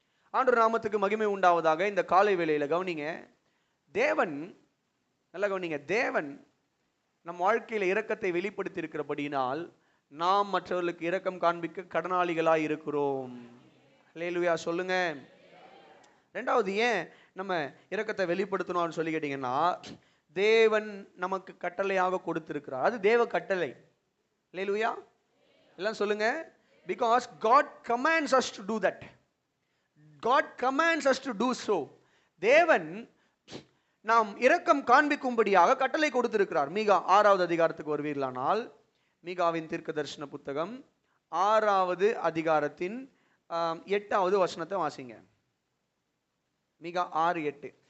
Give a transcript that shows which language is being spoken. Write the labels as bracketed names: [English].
[Tamil] ஆண்டவர் நாமத்துக்கு மகிமை உண்டாவதாக. இந்த காலை வேளையில கவனிங்க, தேவன் நல்லா கவனிங்க, தேவன் நம் வாழ்க்கையில இரக்கத்தை வெளிப்படுத்தி இருக்கிறபடியினால் நாம் மற்றவர்களுக்கு இரக்கம் காண்பிக்க கடனாளிகளாய் இருக்கிறோம். அல்லேலூயா சொல்லுங்க. ரெண்டாவது, ஏன் நம்ம இரக்கத்தை வெளிப்படுத்தணும்னு சொல்லி கேட்டீங்கன்னா, தேவன் நமக்கு கட்டளையாக கொடுத்திருக்கிறார். அது தேவ கட்டளை. அல்லேலூயா எல்லாம் சொல்லுங்க. [English] Because God commands us to do that. God commands us to do so. [Tamil] தேவன் நாம் இரக்கம் காண்பிக்கும்படியாக கட்டளை கொடுத்திருக்கிறார். மீகா 6வது அதிகாரத்துக்கு வருவீர்களானால், மீகாவின் தீர்க்க தரிசன புத்தகம் 6வது அதிகாரத்தின் 8வது வசனத்தை வாசிங்க. மீகா 6:8.